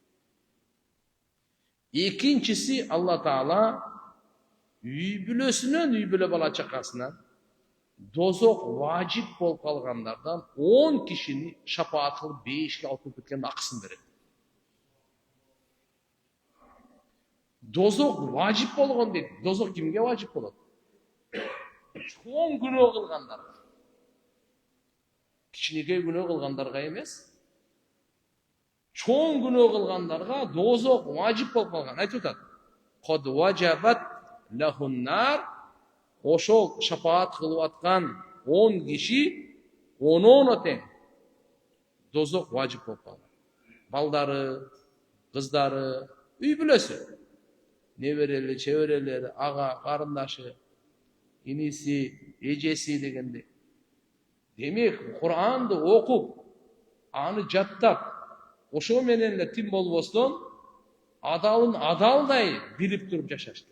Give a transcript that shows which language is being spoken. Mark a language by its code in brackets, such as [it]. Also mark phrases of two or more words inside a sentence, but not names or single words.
[ky] Экинчиси, Алла Таала үй бүлөсүнөн үй бүлө бала чакасынан дозок важип болуп калгандардан 10 кишини шапаат кылып бейишке алып кеткен акысын берет. Дозок важип болгон дейт. Dozok kimге vacip болот? Чоң күнөө кылгандарга. Кичинекей күнөө кылгандарга эмес. Чоң күнөө кылгандарга дозок важип болуп калган. Айтып атат: [ar] "قد وجبت له النار", [ky] ошол шафаат кылып аткан 10 киши 10 тең дозок важип болуп калган. Балдары, кыздары, үй бүлөсү. неберели, чеберелери, ага, карындашы, иниси, эжеси дегенде. Демек, Куранды окуп, аны жаттап, ошо менен эле тим болбостон, адалын адалдай билип туруп жашаш керек.